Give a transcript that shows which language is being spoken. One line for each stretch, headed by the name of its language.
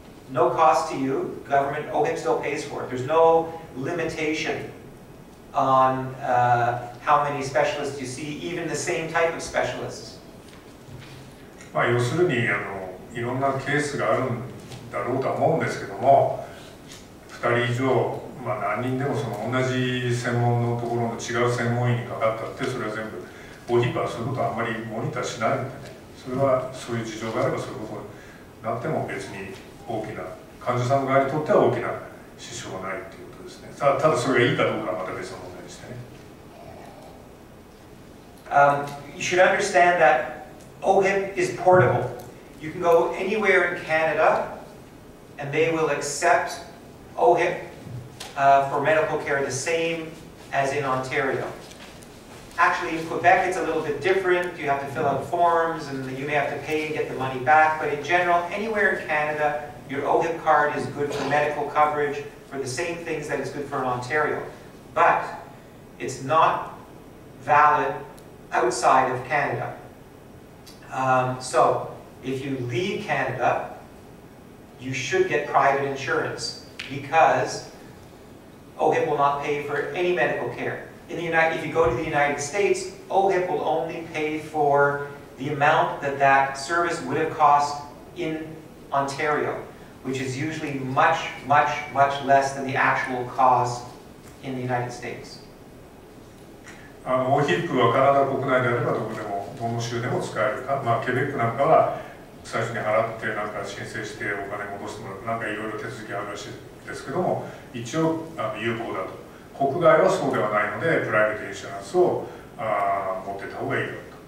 English: No cost to you. Government, OHIP still pays for it. There's no limitation on how many specialists you see, even the same type of specialists.
Japanese: まあ要するにいろんなケースがあるんだろうとは思うんですけども、2人以上、まあ、何人でもその同じ専門のところの違う専門医にかかったってそれは全部OHIPはそういうことはあんまりモニターしないのでね、それはそういう事情があればそういうことになっても別に大きな患者さん側にとっては大きな支障がないっていうことですね。ただそれがいいかどうかはまた別の問題でしてね。
English: You should understand that OHIP is portable. You can go anywhere in Canada and they will accept OHIP for medical care the same as in Ontario. Actually, in Quebec, it's a little bit different. You have to fill out forms and you may have to pay and get the money back. But in general, anywhere in Canada, your OHIP card is good for medical coverage for the same things that it's good for in Ontario. But it's not valid outside of Canada. So, if you leave Canada, you should get private insurance because OHIP will not pay for any medical care. If you go to the United States, OHIP will only pay for the amount that service would have cost in Ontario, which is usually much, much, much less than the actual cost in the United States.
Japanese: OHIP はカナダ国内であればどこでもどの州でも使えるか、まあ、ケベックなんかは最初に払ってなんか申請してお金戻してもらうなんかいろいろ手続きあるらしいですけども一応有効だと。国外はそうではないのでプライベートインシュランスを持ってた方がいいだと。